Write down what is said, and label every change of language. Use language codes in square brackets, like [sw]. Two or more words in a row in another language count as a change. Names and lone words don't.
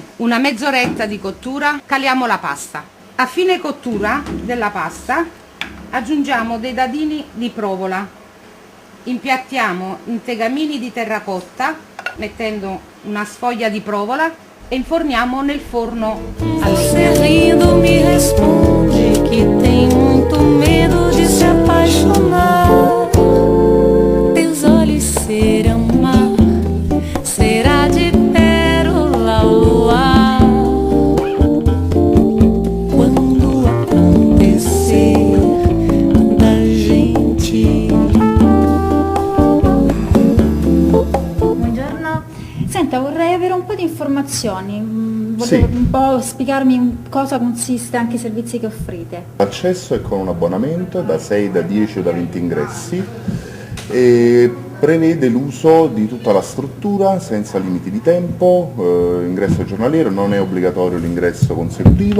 [it] Una mezz'oretta di cottura, caliamo la pasta. A fine cottura della pasta Aggiungiamo dei dadini di provola, impiattiamo in tegamini di terracotta mettendo una sfoglia di provola e inforniamo nel forno a [pt] Você [it] legna. [pt] rindo me responde que tem muito medo de se apaixonar. Teus olhos serão mar, será de pérola o luar. Quando acontecer da gente. [it] Buongiorno. Senta, vorrei avere un po' di informazioni. Sì. Un po' spiegarmi in cosa consiste anche i servizi che offrite. L'accesso è con un abbonamento da 6, da 10 o da 20 ingressi e prevede l'uso di tutta la struttura senza limiti di tempo, ingresso giornaliero, non è obbligatorio l'ingresso consecutivo.